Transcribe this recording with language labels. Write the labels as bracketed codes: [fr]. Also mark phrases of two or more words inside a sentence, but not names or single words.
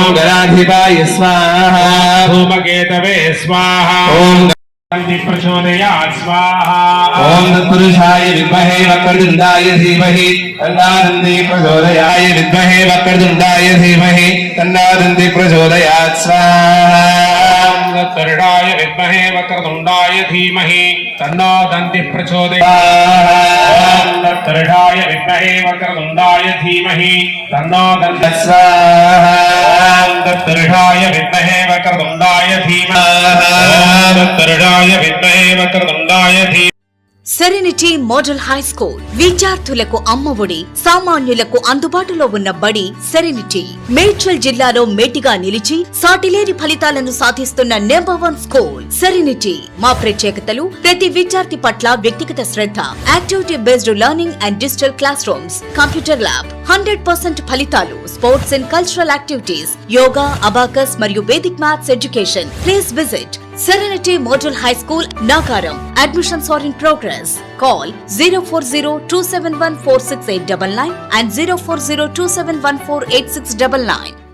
[sa] గణాధిపాయ స్వాహా ధూమకేతవే స్వాహా ఓం ప్రచోదయాత్ స్వాహా ఓం తత్పురుషాయ విద్మహే వక్రతుండాయ ధీమహి తన్నాదంతి ప్రచోదయాయ విద్మహే వక్రతుండాయ ధీమహి తన్నాదంతి ప్రచోదయాత్ స్వాహా तत्पुरुषाय विद्महे वक्रतुण्डाय धीमहि तन्नो दन्तिः प्रचोदयात् तत्पुरुषाय विद्महे वक्रतुण्डाय धीमहि तन्नो दन्तिः स्वाहा तत्पुरुषाय विद्महे वक्रतुण्डाय धीमहि तत्पुरुषाय विद्महे वक्रतुण्डाय धीमहि [te] సెరెనిటీ మోడల్ హై స్కూల్ విద్యార్థులకు అమ్మఒడి సామాన్యులకు అందుబాటులో ఉన్న బడి సెరెనిటీ మేడ్చల్ జిల్లాలో మేటిగా నిలిచి సాటిలేని ఫలితాలను సాధిస్తున్న #1 స్కూల్ సెరెనిటీ. మా ప్రత్యేకతలు ప్రతి విద్యార్థి పట్ల వ్యక్తిగత శ్రద్ధ, [en] activity based learning and digital class rooms, computer lab, [te] 100% ఫలితాలు, [en] sports and cultural activities, [te] యోగా, అబాకస్ మరియు [en] vedic maths education. please visit Serenity Model High School, Nagaram. Admissions are in progress. Call 040-271-46899 and 040-271-48699.